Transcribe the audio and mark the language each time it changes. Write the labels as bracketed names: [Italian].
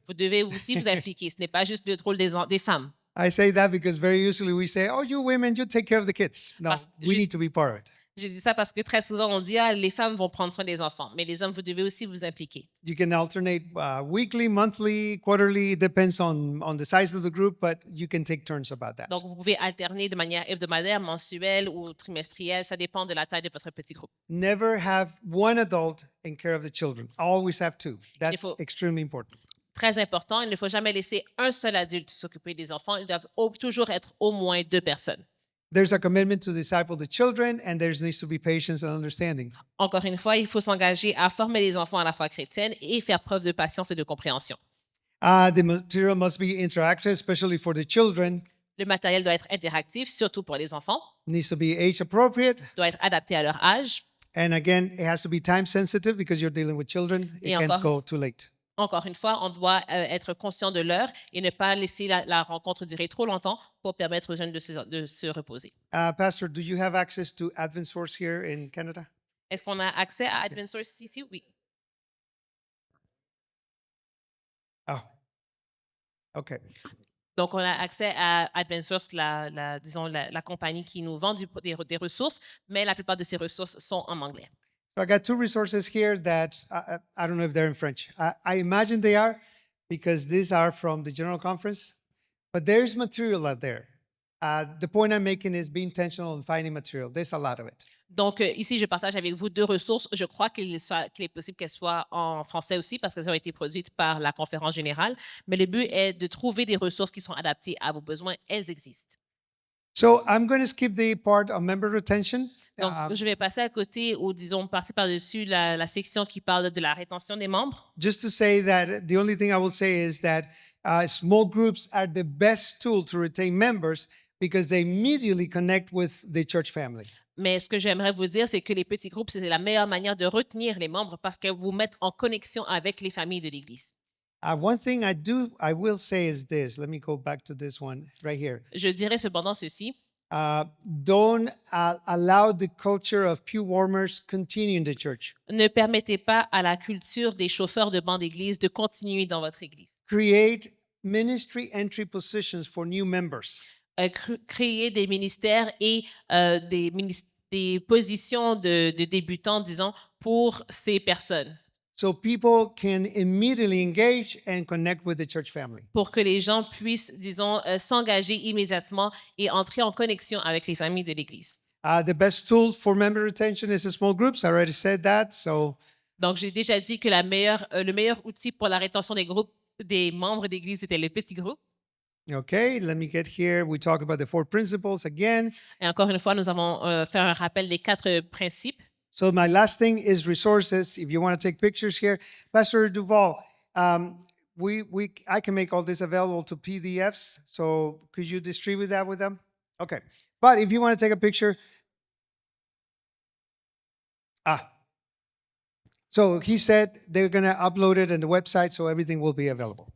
[French] vous devez aussi vous impliquer. Ce n'est pas juste le rôle des femmes. [English] I say that because very usually we say, oh, you women, you take care of the kids. No, we need to be part of it. [French] Je dis ça parce que très souvent, on dit, les femmes vont prendre soin des enfants. Mais les hommes, vous devez aussi vous impliquer. [English] You can alternate weekly, monthly, quarterly. It depends on the size of the group, but you can take turns about that. [French] Donc, vous pouvez alterner de manière hebdomadaire, mensuelle ou trimestrielle. Ça dépend de la taille de votre petit groupe. [English] Never have one adult in care of the children. Always have two. That's extremely important. [French] Très important, il ne faut jamais laisser un seul adulte s'occuper des enfants. Ils doivent toujours être au moins 2 personnes. [English] There's a commitment to disciple the children, and there needs to be patience and understanding. [French] Encore une fois, il faut s'engager à former les enfants à la foi chrétienne et faire preuve de patience et de compréhension. [English] The material must be interactive, especially for the children. [French] Le matériel doit être interactif, surtout pour les enfants, [English] Needs to be age appropriate. [French] doit être adapté à leur âge. [English] And again, it has to be time sensitive because you're dealing with children. It [French] Et [English] can't [French] encore- [English] go too late. [French] Encore une fois, on doit être conscient de l'heure et ne pas laisser la rencontre durer trop longtemps pour permettre aux jeunes de se reposer. [English] Pastor, do you have access to Advent Source here in Canada? [French] Est-ce qu'on a accès à Advent Source ici? Oui. [English] Oh, okay. [French] Donc, on a accès à Advent Source, disons, la compagnie qui nous vend des ressources, mais la plupart de ces ressources sont en anglais. [English] So I got two resources here that I don't know if they're in French. I imagine they are because these are from the General Conference, but there's material out there. The point I'm making is be intentional in finding material. There's a lot of it. [French] Donc, ici, je partage avec vous 2 ressources. Je crois qu'il est possible qu'elles soient en français aussi parce qu'elles ont été produites par la conférence générale. Mais le but est de trouver des ressources qui sont adaptées à vos besoins. Elles existent. [English] So I'm going to skip the part of member retention. [French] Donc, je vais passer à côté ou, disons, passer par-dessus la section qui parle de la rétention des membres. [English] Just to say that the only thing I will say is that small groups are the best tool to retain members because they immediately connect with the church family. [French] Mais ce que j'aimerais vous dire, c'est que les petits groupes, c'est la meilleure manière de retenir les membres parce qu'elles vous mettent en connexion avec les familles de l'Église. [English] One thing I will say is this. Let me go back to this one right here. [French] Je dirais cependant ceci. [English] Don't allow the culture of pew warmers continue in the church. [French] Ne permettez pas à la culture des chauffeurs de banc d'église de continuer dans votre église. [English] Create ministry entry positions for new members. [French] Créer des ministères et des positions de débutants, disons, pour ces personnes, [English] So people can immediately engage and connect with the church family. [French] pour que les gens puissent, disons, s'engager immédiatement et entrer en connexion avec les familles de l'Église. [English] The best tool for member retention is the small groups. I already said that. So [French] Donc, j'ai déjà dit que le meilleur outil pour la rétention des membres d'Église, c'était le petit groupe. [English] okay, let me get here. We talk about the 4 principles again. [French] Et encore une fois, nous avons fait un rappel des 4 principes. [English] So my last thing is resources. If you want to take pictures here, Pastor Duval, I can make all this available to PDFs. So could you distribute that with them? Okay. But if you want to take a picture, so he said they're going to upload it on the website, so everything will be available.